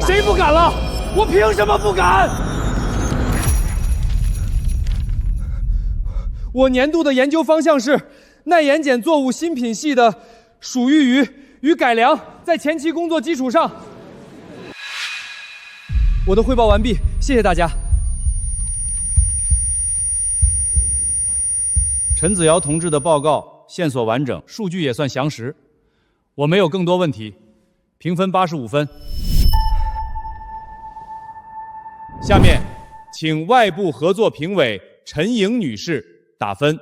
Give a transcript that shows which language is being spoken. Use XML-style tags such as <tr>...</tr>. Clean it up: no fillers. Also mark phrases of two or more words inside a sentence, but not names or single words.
<zh>谁不敢了？我凭什么不敢？我年度的研究方向是耐盐碱作物新品系的属育鱼与改良，在前期工作基础上。我的汇報完毕，謝謝大家。陳子堯同志的報告線索完整，數據也算詳實。我沒有更多問題，評分85分。下面，請外部合作評委陳瑩女士打分。</zh>